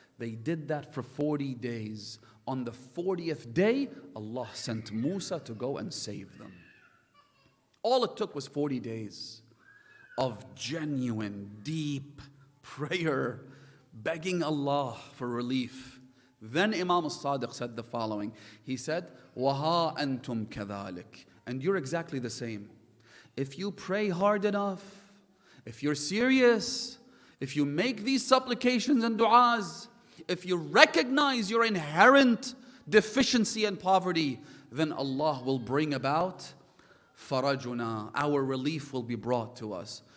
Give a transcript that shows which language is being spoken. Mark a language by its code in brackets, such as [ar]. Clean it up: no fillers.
[en] They did that for 40 days. On the 40th day, Allah sent Musa to go and save them. All it took was 40 days of genuine, deep prayer, begging Allah for relief. Then Imam Sadiq said the following. He said, [ar] وَهَا أَنْتُمْ كَذَلِكَ. [en] And you're exactly the same. If you pray hard enough, if you're serious, if you make these supplications and du'as, if you recognize your inherent deficiency and poverty, then Allah will bring about farajuna, our relief will be brought to us.